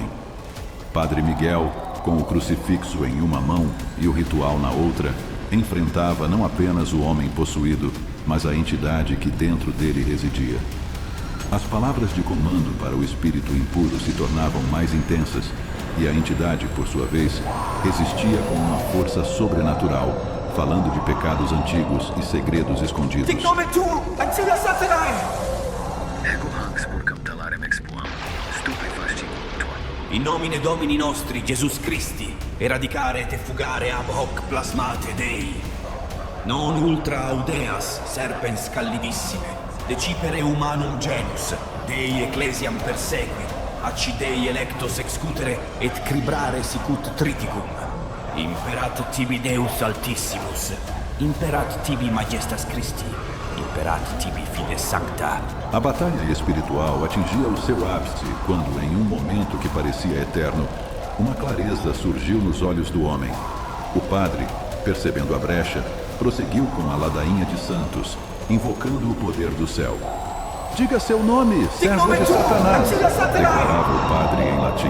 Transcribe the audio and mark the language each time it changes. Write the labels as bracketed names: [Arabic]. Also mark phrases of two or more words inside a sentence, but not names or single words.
[Portuguese] Padre Miguel, com o crucifixo em uma mão e o ritual na outra, enfrentava não apenas o homem possuído, mas a entidade que dentro dele residia. As palavras de comando para o espírito impuro se tornavam mais intensas, e a entidade, por sua vez, resistia com uma força sobrenatural, falando de pecados antigos e segredos escondidos. [Latin] Dic nomen tuum, ancilla Satanae! Ego hanc spurcam talarem expuam, stupefasci cultor. In nomine Domini nostri, Jesus Christi, eradicare et fugare ab hoc plasmate Dei. Non ultra audeas, serpens callidissime, decipere humanum genus, Dei ecclesiam persequi, accidei electos excutere et cribrare sicut triticum. Imperat tibi Deus Altissimus, imperat tibi majestas Christi, imperat tibi fides sancta. [Portuguese] A batalha espiritual atingia o seu ápice quando, em um momento que parecia eterno, uma clareza surgiu nos olhos do homem. O padre, percebendo a brecha, prosseguiu com a ladainha de santos, invocando o poder do céu. Diga seu nome, servo de Satanás, declarava o padre em latim.